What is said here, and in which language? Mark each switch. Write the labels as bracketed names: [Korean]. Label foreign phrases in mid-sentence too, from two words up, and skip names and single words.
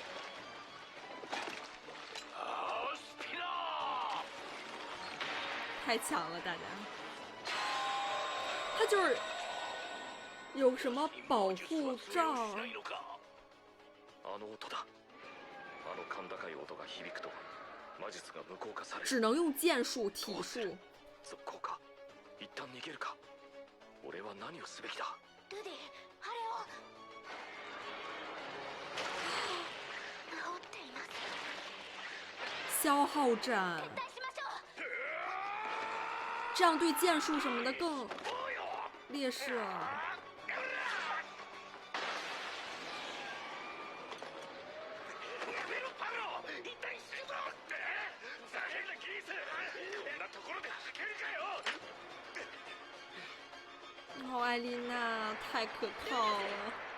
[Chinese] 太强了，大家。他就是有什么保护罩？只能用剑术、体术。 [Japanese] ルディ、あれを。 [Chinese] 消耗战，这样对剑术什么的更劣势了。哦，艾丽娜太可靠了。